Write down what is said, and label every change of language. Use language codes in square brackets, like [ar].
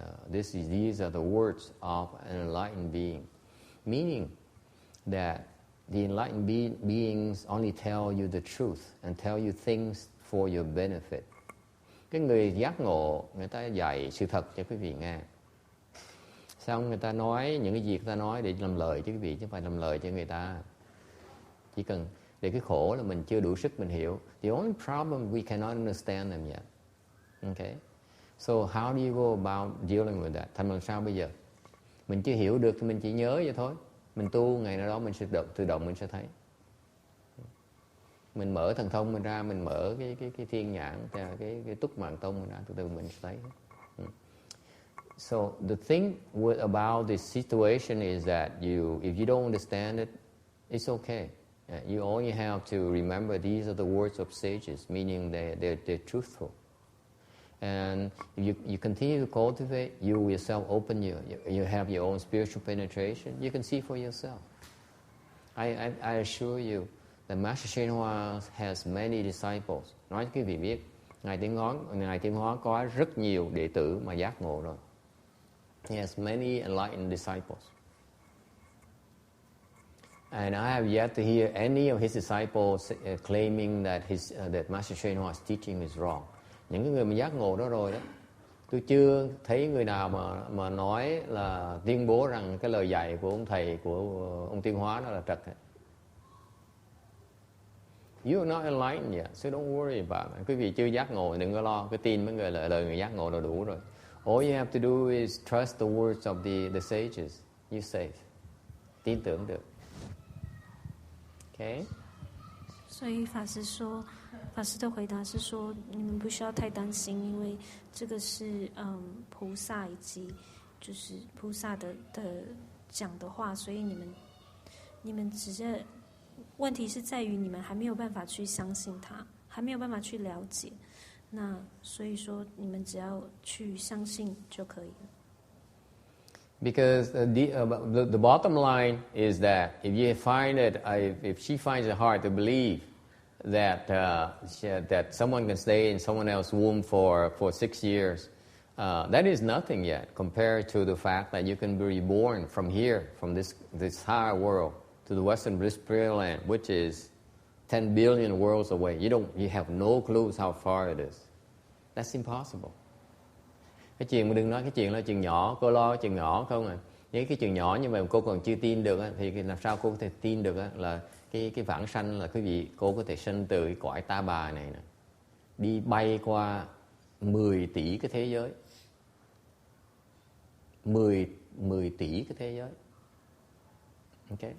[en] These are the words of an enlightened being, meaning that the enlightened beings only tell you the truth and tell you things for your benefit. [vi] Cái người giác ngộ, người ta dạy sự thật cho quý vị nghe. Xong người ta nói những cái gì người ta nói để làm lời cho quý vị, chứ không phải làm lời cho người ta. Chỉ cần để cái khổ là mình chưa đủ sức mình hiểu. [en] The only problem we cannot understand them yet. Okay? So how do you go about dealing with that? [vi] Thành làm sao bây giờ? Mình chưa hiểu được thì mình chỉ nhớ vậy thôi. Mình tu ngày nào đó mình sẽ tự động mình sẽ thấy. Mình mở thần thông mình ra, mình mở cái thiên nhãn, cái túc mạng tông mình ra, từ từ mình sẽ thấy. [en] So the thing about this situation is that if you don't understand it, it's okay. You only have to remember these are the words of sages, meaning they're truthful. And if you continue to cultivate, you yourself open, you have your own spiritual penetration, you can see for yourself. I assure you, the Master Shen Hoa has many disciples. [vi] Nói cho quý vị biết, Ngài Tiến Hóa có rất nhiều đệ tử mà giác ngộ rồi. [en] He has many enlightened disciples. And I have yet to hear any of his disciples claiming that that Master Shen Hoa's teaching is wrong. [vi] Những cái người mà giác ngộ đó rồi đó, tôi chưa thấy người nào mà nói là tuyên bố rằng cái lời dạy của ông thầy của ông Tiến Hóa đó là trật hết. [en] You are not enlightened yet, so don't worry about it. [vi] Quý vị chưa giác ngộ, đừng có lo, cái tin mấy người lời người giác ngộ là đủ rồi. [en] All you have to do is trust the words of the sages. You're safe. [vi] Tin tưởng được. [en] Okay. [zh] 所以法师的回答是说，你们不需要太担心，因为这个是菩萨以及就是菩萨的讲的话，所以你们只是问题是在于你们还没有办法去相信它，还没有办法去了解。那所以说，你们只要去相信就可以了。 [en] Because the bottom line is that if she finds it hard to believe that someone can stay in someone else's womb for 6 years, that is nothing yet compared to the fact that you can be reborn from here, from this higher world, to the Western Pureland, which is 10 billion worlds away. You have no clues how far it is. That's impossible. [vi] Cái chuyện mà đừng nói cái chuyện là chuyện nhỏ, cô lo cái chuyện nhỏ không à. Những cái chuyện nhỏ như vậy cô còn chưa tin được thì làm sao cô có thể tin được là cái vãng sanh là quý vị, cô có thể sinh từ cái cõi ta bà này nè, đi bay qua 10 tỷ cái thế giới, 10 tỷ cái thế giới. Okay.